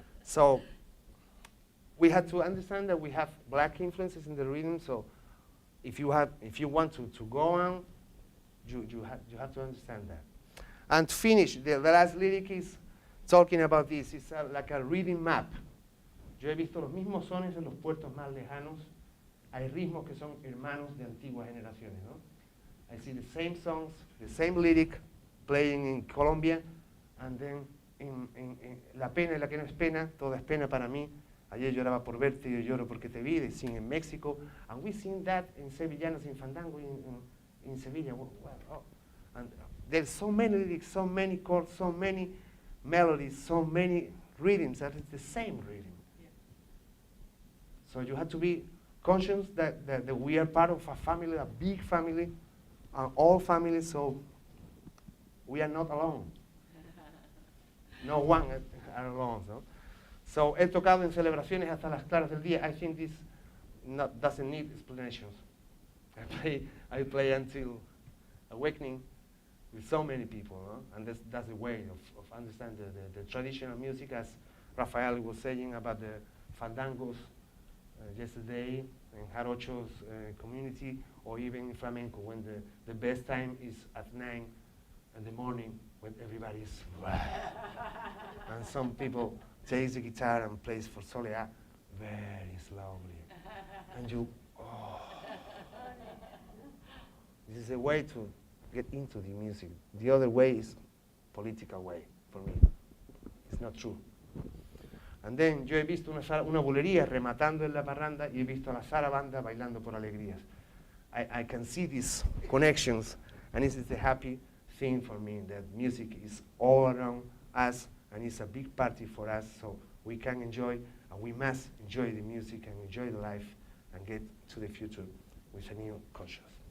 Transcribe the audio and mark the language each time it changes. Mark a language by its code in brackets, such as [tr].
[en] So we had to understand that we have black influences in the rhythm. So if you want to go on, you have to understand that. And to finish, the last lyric is talking about this. It's like a rhythm map. [es] Yo he visto los mismos sones en los puertos más lejanos. Hay ritmos que son hermanos de antiguas generaciones, ¿no? [en] I see the same songs, the same lyric playing in Colombia, and then in [es] La pena y la que no es pena, toda es pena para mí. Ayer lloraba por verte y yo lloro porque te vi. [en] They sing in Mexico, and we sing that in Sevillanos, in Fandango, in Sevilla. And there's so many lyrics, so many chords, so many melodies, so many rhythms that it's the same rhythm. Yeah. So you have to be conscious that we are part of a family, a big family, all families, so we are not alone. No one are alone. [es] So he tocado en celebraciones hasta las claras del día. [en] I think this doesn't need explanations. I play until awakening with so many people, no? And that's the way of understanding the traditional music, as Rafael was saying about the fandangos yesterday in Jarocho's community, or even in flamenco, when the best time is at 9 in the morning when everybody's and some people takes the guitar and plays for Soleá very slowly, and you, this is a way to get into the music. The other way is political way for me. It's not true. [es] And then yo he visto una bulería rematando en la parranda y he visto a la zarabanda bailando por alegrías. [en] I can see these connections, and this is the happy thing for me, that music is all around us and it's a big party for us, so we can enjoy, and we must enjoy the music and enjoy the life and get to the future with a new conscience.